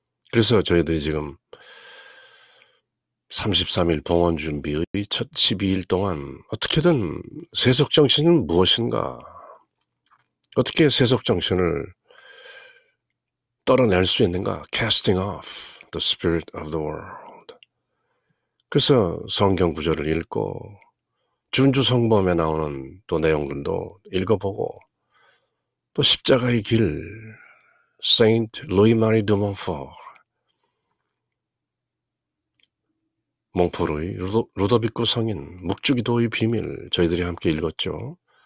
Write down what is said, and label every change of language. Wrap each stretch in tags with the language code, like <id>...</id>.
<ko>그래서 저희들이 지금 33일 봉헌 준비의 첫 12일 동안 어떻게든 세속정신은 무엇인가? 어떻게 세속정신을 떨어낼 수 있는가?</ko> <en>Casting off the spirit of the world.</en> <ko>그래서 성경 구절을 읽고 준주성범에 나오는 또 내용들도 읽어보고 또 십자가의 길, Saint Louis-Marie de Montfort, 몽포르의 루도비코 성인, 묵주기도의 비밀 저희들이 함께 읽었죠.</ko>